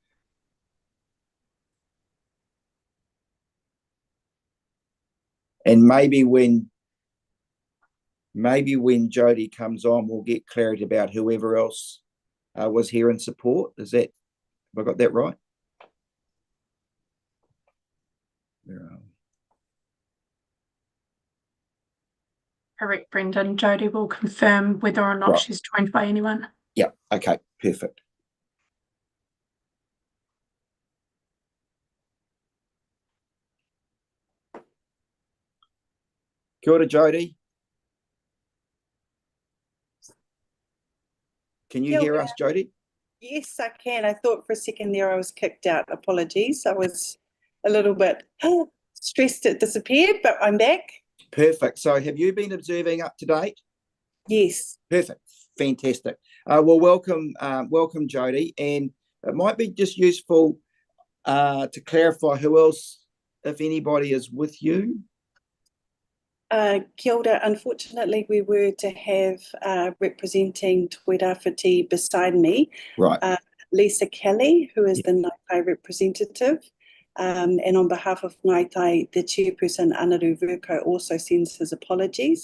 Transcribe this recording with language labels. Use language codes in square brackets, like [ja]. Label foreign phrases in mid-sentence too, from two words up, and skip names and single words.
[en] And maybe when Jodie comes on, we'll get clarity about whoever else was here in support. Have I got that right? Correct, Brendan. Jodie will confirm whether or not she's joined by anyone. Yeah, okay, perfect. [mi] Kia ora, Jodie. [en] Can you hear us, Jodie? Yes, I can. I thought for a second there I was kicked out. Apologies. I was a little bit stressed it disappeared, but I'm back. Perfect. So have you been observing up to date? Yes. Perfect. Fantastic. Well, welcome, Jodie. And it might be just useful to clarify who else, if anybody, is with you. [mi] Kia ora. [en] Unfortunately, we were to have representing Te Rāwhiti beside me, Right. Lisa Kelly, who is the Ngaitai representative. And on behalf of Ngaitai, the chairperson, Anaru Verko, also sends his apologies.